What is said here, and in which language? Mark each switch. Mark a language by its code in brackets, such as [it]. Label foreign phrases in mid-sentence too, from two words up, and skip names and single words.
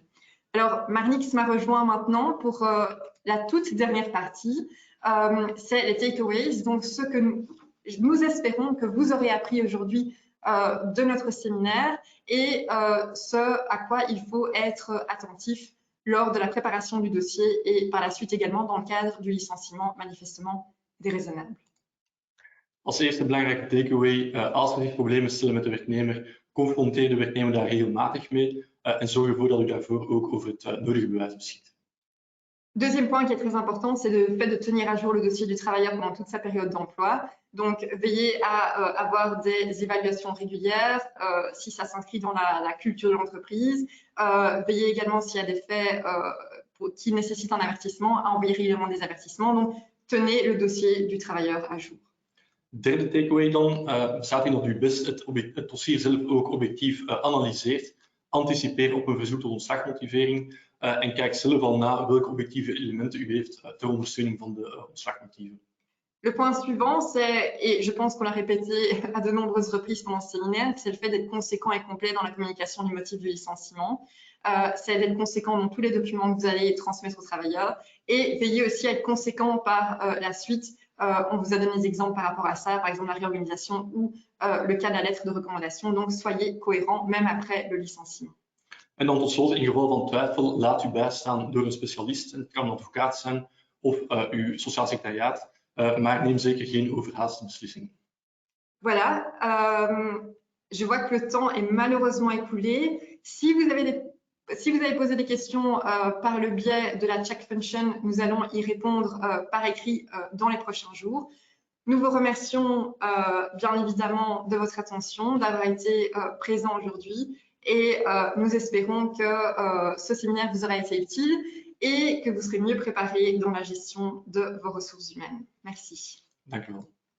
[fr] Alors, Marnix m'a rejoint maintenant pour la toute dernière partie, c'est les takeaways, donc ce que nous espérons que vous aurez appris aujourd'hui de notre séminaire et ce à quoi il faut être attentif lors de la préparation du dossier et par la suite également dans le cadre du licenciement manifestement déraisonnable. [nl] Als eerste belangrijke takeaway, als er zich problemen stellen met de werknemer, confronteer de werknemer daar regelmatig mee en zorg ervoor dat u daarvoor ook over het nodige bewijs beschikt. [fr] Deuxième point qui est très important, c'est le fait de tenir à jour le dossier du travailleur pendant toute sa période d'emploi. Donc, veillez à avoir des évaluations régulières si ça s'inscrit dans la culture de l'entreprise. Veillez également s'il y a des faits qui nécessitent un avertissement, à envoyer régulièrement des avertissements. Donc, tenez le dossier du travailleur à jour. [nl] Derde takeaway dan bestaat in dat u best het dossier zelf ook objectief analyseert. Anticipeer op een verzoek tot ontslagmotivering en kijk zelf al na welke objectieve elementen u heeft ter ondersteuning van de ontslagmotieven. [fr] Le point suivant, c'est, et je pense qu'on l'a répété à de nombreuses reprises pendant ce séminaire, c'est le fait d'être conséquent et complet dans la communication du motif du licenciement. C'est d'être conséquent dans tous les documents que vous allez transmettre aux travailleurs et veiller aussi à être conséquent par la suite. On vous a donné des exemples par rapport à ça, par exemple la réorganisation ou le cas de la lettre de recommandation. Donc, soyez cohérents même après le licenciement. [nl] En dan tot slot, in geval van twijfel, laat u bijstaan door een specialist. Het kan een advocaat zijn of uw sociaal secretariaat, maar neem zeker geen overhaaste beslissingen. [fr] Voilà, je vois que le temps est malheureusement écoulé. Si vous avez posé des questions par le biais de la [en] chat function, [fr] nous allons y répondre par écrit dans les prochains jours. Nous vous remercions bien évidemment de votre attention, d'avoir été présent aujourd'hui et nous espérons que ce séminaire vous aura été utile et que vous serez mieux préparés dans la gestion de vos ressources humaines. Merci. [nl] Dank u wel.